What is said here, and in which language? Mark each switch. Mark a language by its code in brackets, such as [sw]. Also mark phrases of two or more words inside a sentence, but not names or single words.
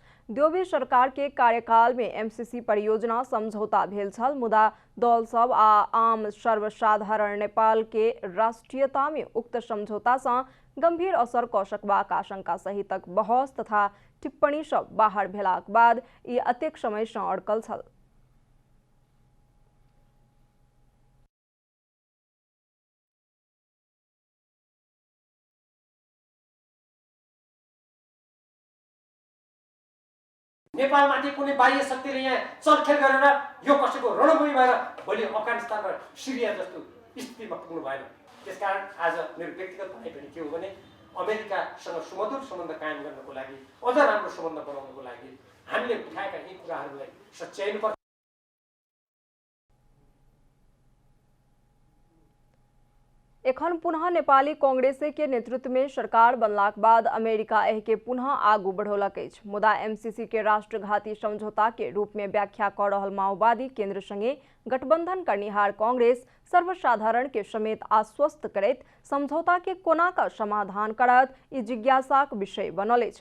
[mai] देउवे सरकार के कार्यकाल में एमसीसी परियोजना समझौता भेल छल मुदा दल सब आ आम सर्वसाधारण नेपाल के राष्ट्रीयता में उक्त समझौता से गंभीर असर क सकबाक आशंका सहितक बहस तथा टिप्पणी सब बाहर भेलाक बाद ई अतेक समय से अड़कल छल। [ne] नेपालमाथि कुनै बाह्य शक्तिले यहाँ चलखेल गरेर यो कसैको रणभूमि भएर भोलि अफगानिस्तान र सिरिया जस्तो स्थितिमा पुग्नु भएन। त्यसकारण आज मेरो व्यक्तिगत भनाइ पनि के हो भने अमेरिकासँग सुमधुर सम्बन्ध कायम गर्नको लागि अझ राम्रो सम्बन्ध बनाउनको लागि हामीले उठाएका यी कुराहरूलाई सच्याइनुपर्छ। [mai] एखन पुनः नेपाली कांग्रेस के नेतृत्व में सरकार बनलाक बाद अमेरिका एह के पुनः आगू बढ़ौलक अछि। मुदा एमसीसी के राष्ट्रघाती समझौता के रूप में व्याख्या कर रहल माओवादी केंद्र संगे गठबंधन करनिहार कांग्रेस सर्वसाधारण के समेत आश्वस्त करैत समझौता के कोना का समाधान करत ई जिज्ञासाक विषय बनल अछि।